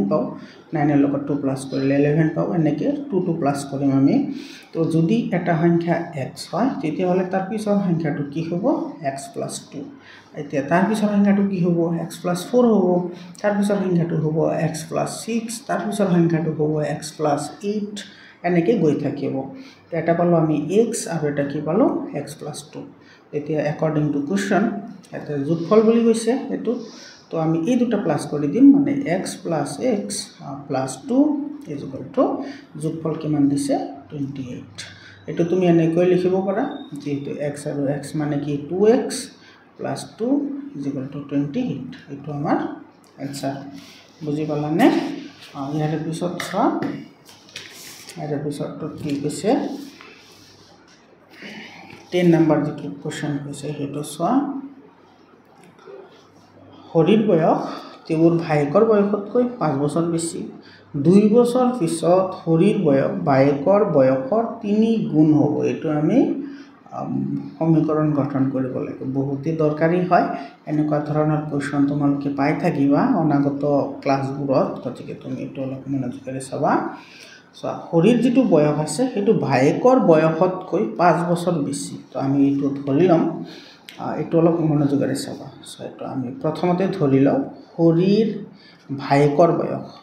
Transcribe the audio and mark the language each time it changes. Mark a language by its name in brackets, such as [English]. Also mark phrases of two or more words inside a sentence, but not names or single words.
[Assamese] পাও 9 এর লগত 2 প্লাস কৰিলে 11 পাও এনেকে 2 প্লাস কৰিম আমি তো যদি এটা সংখ্যা x হয় তেতিয়া হলে তাৰ পিছৰ সংখ্যাটো কি হ'ব x + 2 এতিয়া তাৰ পিছৰ সংখ্যাটো কি হ'ব x + 4 হ'ব তাৰ পিছৰ সংখ্যাটো হ'ব x + 6 তাৰ পিছৰ সংখ্যাটো হ'ব x + 8 এনেকে গৈ থাকিব এটা পালো আমি x আৰু এটা কি পালো x + 2 এতিয়া according to question এটা যোগফল বুলি কৈছে এটো তো আমি এই দুটা প্লাস কৰি দিম মানে x + x + 2 যোগফল কিমান দিছে 28 এটো তুমি এনেকৈ লিখিব পাৰা যেটো x আৰু x মানে কি 2x + 2 28 এটো আমাৰ आंसर বুজি পালানে ইয়াৰ পিছত চোৱা আর এপিসোড তো কি কৈছে 10 নাম্বার যে কোশ্চেন কৈছে হেটো সোয়া হরির বয়স তেওর ভাইকৰ বয়সতকৈ 5 বছৰ বেছি 2 বছৰ পিছত হরির বয়স ভাইকৰ বয়সৰ 3 গুণ হ'ব এটো আমি সমীকৰণ গঠন কৰিব লাগিব বহুতই দৰকাৰী হয় এনেকুৱা ধৰণৰ কোশ্চেন তোমালোকে পাই থাকিবা অনাগত ক্লাছবোৰত গতিকে তুমি এটো অলপ মনোযোগেৰে চাবা হরির যেটো বয়স আছে হেতু ভাইকৰ বয়সতকৈ 5 বছৰ বেছি তো আমি এটো ধৰি লম এটো অলপ মনোযোগেৰে চাবা সো এটো আমি প্ৰথমতে ধৰি লও হরির ভাইকৰ বয়স